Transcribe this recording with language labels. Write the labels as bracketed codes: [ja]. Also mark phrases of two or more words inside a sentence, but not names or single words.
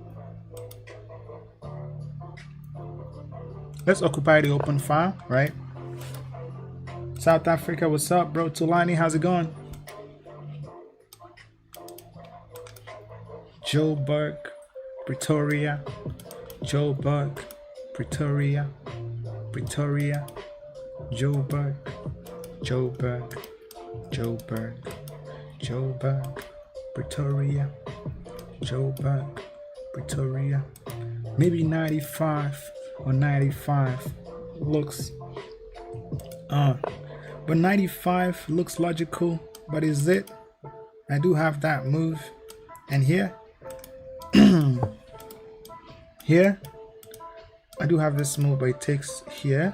[en] Let's occupy the open file, right? South Africa, what's up, bro? Tulani, how's it going? Joe Burke, Pretoria, Joburg, Pretoria, Pretoria, Joburg, Joburg, Joburg, Joburg, Pretoria, Joburg, Pretoria. Maybe 95 or 95 looks but 95 looks logical, but is it? I do have that move, and here here I do have this move, but it takes here.